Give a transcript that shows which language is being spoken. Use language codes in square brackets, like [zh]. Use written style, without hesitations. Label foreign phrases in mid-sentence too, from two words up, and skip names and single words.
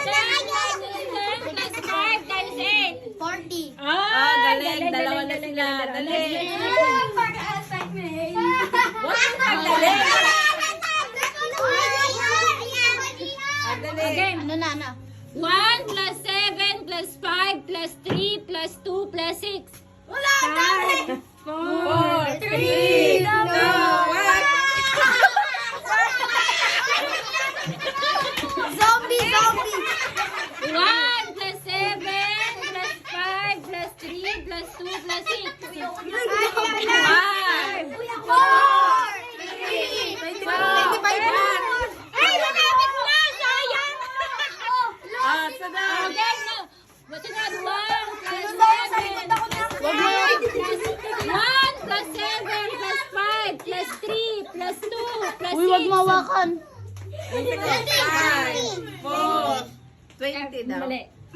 [en] 10 minus 10 plus 5 times 8. 40. [tl] Ah, galing. Dalawa na sila. Dali. What? Dali. Ah, dali. Okay. Ano na? [en] 1 plus 7 plus 5 plus 3 plus 2 plus 6. [tl] Wala [en] 4, 3, 2, 1. Zombie! 1 plus 7 plus 5 plus 3 plus 2 plus 6. 5, 25. [tl] Ay, lumapit na! Sayang! Ah, sunod. [en] Okay, no. What's that? 1 plus 7 1 plus 7 plus 5 plus 3 plus 2 plus 6. [tl] Uy, wag mawakan. 5, 4, 20 daw. Mali.